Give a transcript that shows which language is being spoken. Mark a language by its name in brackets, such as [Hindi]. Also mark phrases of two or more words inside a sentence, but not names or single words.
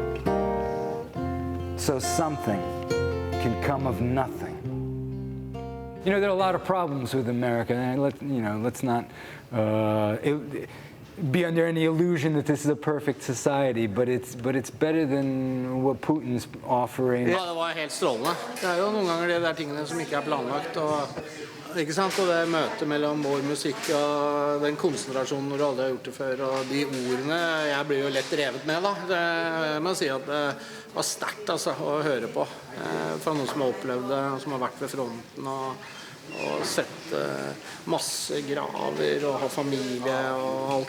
[English] So something can come of nothing. You know, there are a lot of problems with America, and let's not be under any illusion that this is a perfect society, but it's better than what Putin's offering. [Norwegian] Ja, det var helt strålende. Det jo noen ganger det der tingene som ikke planlagt, ikke sant? Og det møtet mellom vår musikk og den konsentrasjonen når du aldri har gjort det før, og de ordene, jeg blir jo lett revet med da. Jeg må si at det var sterkt altså, å høre på, fra noen som har opplevd det, og som har vært ved fronten, og sett masse graver, og ha familie og alt.